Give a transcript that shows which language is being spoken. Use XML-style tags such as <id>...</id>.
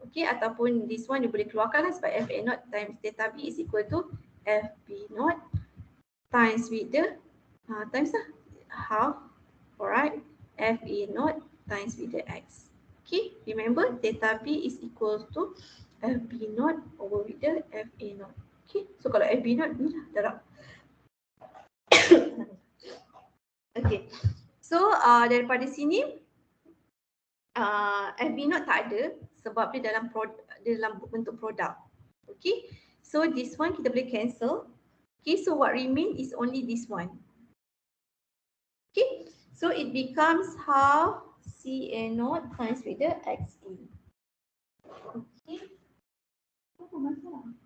<en>Okay, ataupun this one you</en> <ms>boleh keluarkan lah sebab</ms> <en>FA naught times theta B is equal to FB naught times with the times lah half, alright, FA naught times with the X. Okay, remember theta B is equal to FB naught over with the FA naught.</en> <ms>Okay, so kalau FB naught ni lah darab. Okay, so daripada sini FB naught tak ada sebab dia dalam bentuk produk.</ms> <en>Okay, so this one kita boleh cancel. Okay, so what remain is only this one. Okay, so it becomes half CA naught times with the XE.</en> <ms>Okay, apa masalah?</ms>